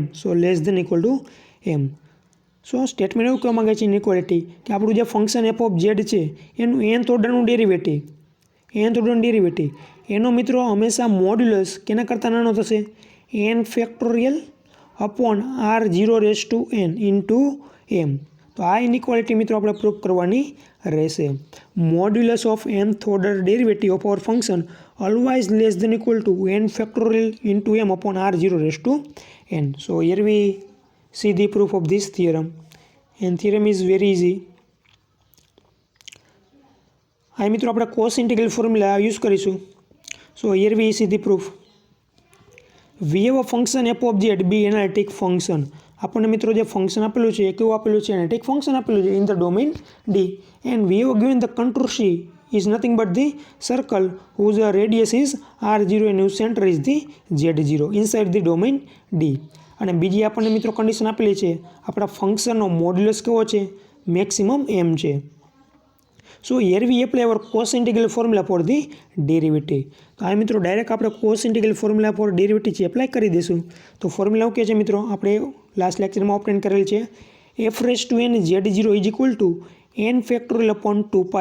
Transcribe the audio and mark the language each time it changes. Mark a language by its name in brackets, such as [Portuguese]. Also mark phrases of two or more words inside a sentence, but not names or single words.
[English] so less than equal to m. [Gujarati] સો સ્ટેટમેન્ટ એવું કહેવા માંગે છે ઇનઇક્વાલિટી કે આપણું જે ફંક્શન [English] f of z [Gujarati] છે એનું [English] nth orderનું [Gujarati] ડેરિવેટિવ એનો મિત્રો હંમેશા મોડ્યુલસ કેના કરતાં નાનો થશે [English] n factorial upon r0 raise to n into m. [Gujarati] તો આ ઇનઇક્વાલિટી મિત્રો આપણે પ્રૂફ કરવાની રહેશે. [English] modulus of nth order derivative of our function always less than equal to n factorial into m upon r0 raised to n. So here we see the proof of this theorem and theorem is very easy. [Gujarati] આ મિત્રો આપણે [English] cos integral formula use [Gujarati] કરીશું. [English] So here we see the proof. We have a function f of z be analytic function. [Gujarati] આપણને મિત્રો જે ફંક્શન આપેલું છે [English] એ કેવું આપેલું છે એનાલિટિક ફંક્શન આપેલું છે in the domain D and we have given the contour C is nothing but the circle whose radius is r0 and whose center is the z0 inside the domain D. [Gujarati] અને બીજી આપણને મિત્રો કન્ડિશન આપેલી છે આપણા ફંક્શનનો મોડ્યુલસ કેવો છે મેક્સિમમ m છે. [English] so here we apply our cos integral formula for the derivative. [Gujarati] તો આ મિત્રો ડાયરેક્ટ આપણે [English] cos integral formula for derivative [Gujarati] છે એપ્લાય કરી દઈશું. તો ફોર્મ્યુલા કે છે મિત્રો આપણે [English] last lectureમાં [Gujarati] ઓપ્ટેન કરેલ છે [English] f raise to n z0 is equal to n factorial upon 2πi.